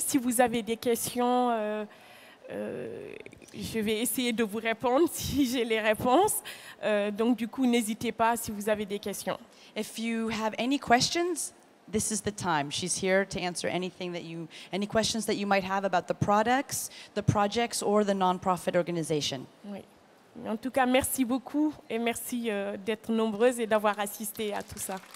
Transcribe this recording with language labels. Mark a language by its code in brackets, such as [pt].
[fr] Si vous avez des questions, je vais essayer de vous répondre si j'ai les réponses. Donc du coup, n'hésitez pas si vous avez des questions. [en] If you have any questions, this is the time. She's here to answer any questions that you might have about the products, the projects, or the non-profit organization. [fr] Oui. En tout cas, merci beaucoup et merci d'être nombreuses et d'avoir assisté à tout ça.